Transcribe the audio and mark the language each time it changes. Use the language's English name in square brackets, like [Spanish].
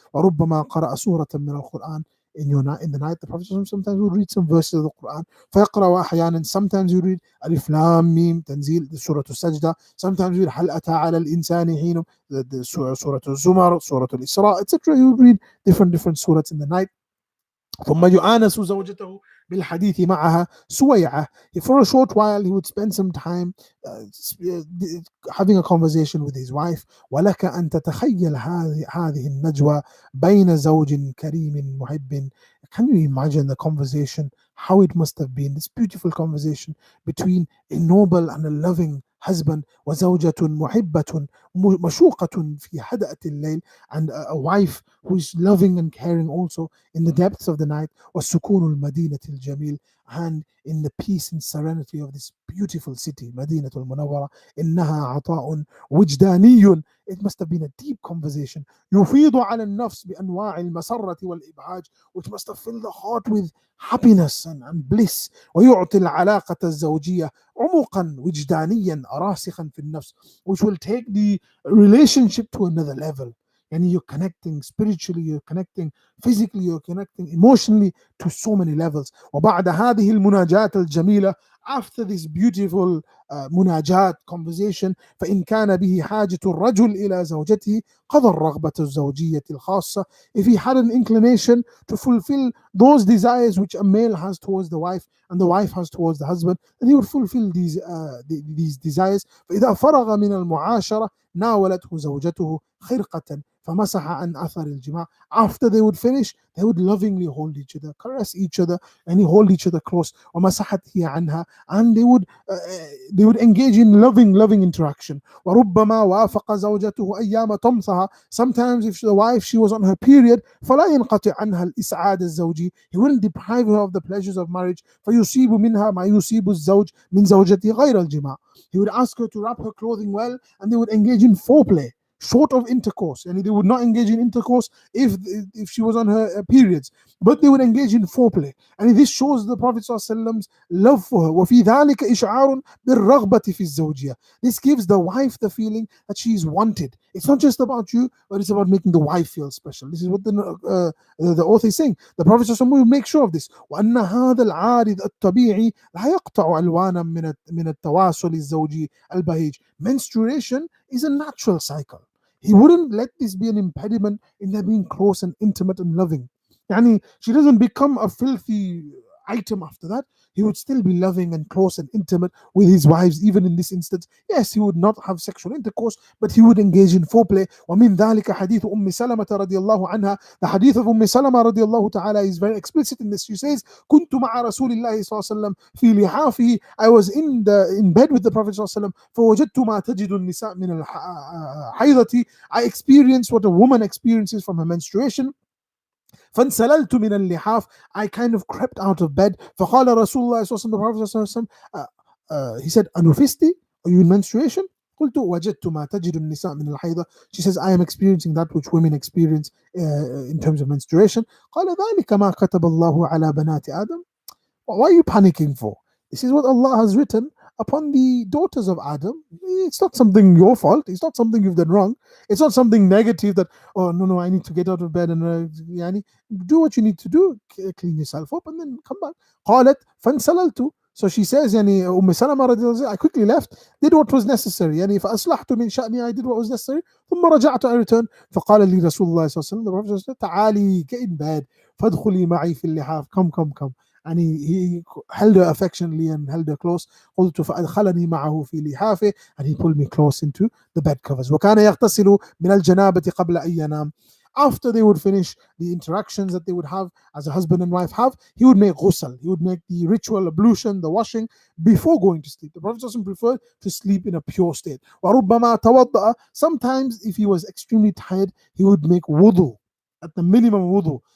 [Arabic] وَرُبَّمَا قَرَأَ سُورَةً مِنَ الْقُرْآنِ, [English] in the night, the Prophet sometimes would read some verses of the Quran. [Arabic] فَيَقْرَأُ أَحْيَانًا, [English] sometimes you read Alif Lam Mim Tanzil, the Surah Al-Sajda. Sometimes you read [Arabic] هَلْ أَتَى عَلَى الْإِنسَانِ حِينٌ, [English] the Surah Al-Zumar, Surah Al-Isra, etc. You read different surahs in the night. [Arabic] ثم يؤانس زوجته بالحديث معها سويعة. [English] For a short while he would spend some time uh, having a conversation with his wife. [Arabic] ولك أن تتخيل هذه النجوى بين زوج كريم محب. [English] Can you imagine the conversation, how it must have been, this beautiful conversation between a noble and a loving husband [Arabic] وزوجة محبة مشوقة في هدأة الليل, [English] and a wife who is loving and caring also in the depths of the night. [Arabic] والسكون المدينة الجميل, [English] and in the peace and serenity of this beautiful city مدينة المنورة. [Arabic] إنها عطاء وجداني. [English] It must have been a deep conversation [Arabic] يفيض على النفس بأنواع المسرة والإبهاج, [English] which must have filled the heart with happiness and bliss. [Arabic] ويعطي العلاقة الزوجية عمقا وجدانيا راسخا في النفس, [English] which will take the relationship to another level. And you're connecting spiritually, you're connecting physically, you're connecting emotionally to so many levels. [Arabic] وبعد هذه المناجاة الجميلة, [English] after this beautiful [Arabic] مناجاة [English] conversation, [Arabic] فإن كان به حاجة الرجل إلى زوجته قضى الرغبة الزوجية الخاصة. [English] If he had an inclination to fulfill those desires which a male has towards the wife and the wife has towards the husband, then he would fulfill these desires. [Arabic] فإذا فرغ من المعاشرة ناولته زوجته خرقة فمسح عن أثر الجماع. [English] After they would finish, they would lovingly hold each other, caress each other, and hold each other close. [Arabic] ومسحت هي عنها, [English] and they would engage in loving interaction. [Arabic] وربما وافق زوجته أيام طمثها. [English] Sometimes if the wife, she was on her period, [Arabic] فلا ينقطع عنها الإسعاد الزوجي. [English] He wouldn't deprive her of the pleasures of marriage. [Arabic] فيصيب منها ما يصيب الزوج من زوجته غير الجماع. [English] He would ask her to wrap her clothing well, and they would engage in foreplay short of intercourse, and they would not engage in intercourse if she was on her periods, but they would engage in foreplay. And this shows the Prophet ﷺ's love for her. [Arabic] وفي ذلك إشعار بالرغبة في الزوجية. [English] This gives the wife the feeling that she is wanted. It's not just about you, but it's about making the wife feel special. This is what the author is saying. The Prophet ﷺ will make sure of this. [Arabic] وأن هذا العارض الطبيعي لا يقطع ألوانا من التواصل الزوجي البهيج. [English] Menstruation is a natural cycle. He wouldn't let this be an impediment in their being close and intimate and loving. Yani, she doesn't become a filthy item after that. He would still be loving and close and intimate with his wives, even in this instance. Yes, he would not have sexual intercourse, but he would engage in foreplay. [Arabic] ومن ذلك حديث أم سلمة رضي الله عنها. [English] The hadith of [Arabic] سلمة رضي الله تعالى [English] is very explicit in this. She says, [Arabic] كنت مع رسول الله صلى الله عليه وسلم في لحافه. [English] I was in bed with the Prophet صلى الله عليه وسلم. [Arabic] فوجدت ما تجد النساء من الحيضة. [English] I experienced what a woman experiences from her menstruation. [Arabic] فانسللت من اللحاف. [English] I kind of crept out of bed. [Arabic] فقال رسول الله صلى الله عليه وسلم, [English] the Prophet [Arabic] صلى الله عليه وسلم, [English] he said, [Arabic] أنفستي? [English] Are you in menstruation? [Arabic] قلت وجدت ما تجد النساء من الحيضة. [English] She says, I am experiencing that which women experience in terms of menstruation. [Arabic] قال ذلك ما كتب الله على بنات آدم. [English] Why are you panicking for? This is what Allah has written upon the daughters of Adam. It's not something your fault. It's not something you've done wrong. It's not something negative that, oh, no, I need to get out of bed and do what you need to do. Clean yourself up and then come back. [Arabic] قالت فانسللت. [English] So she says, Salamah, I quickly left, did what was necessary. [Arabic] فأصلحت من شأني, [English] I did what was necessary. [Arabic] ثم رجعت, [English] I returned. [Arabic] فقال لي رسول الله صلى الله عليه وسلم, [English] the Prophet said, [Arabic] تعالي, [English] get in bed. [Arabic] فادخلي معي في اللحاف. [English] Come. And he held her affectionately and held her close. [Arabic] قلت فأدخلني معه في لحافه, [English] and he pulled me close into the bed covers. [Arabic] وكان يغتسل من الجنابة قبل أن ينام. [English] After they would finish the interactions that they would have as a husband and wife have, he would make ghusl. He would make the ritual ablution, the washing, before going to sleep. The Prophet doesn't prefer to sleep in a pure state. [Arabic] وَرُبَّمَا تَوَضَّأَ. [English] Sometimes if he was extremely tired, he would make wudu, at the minimum wudu.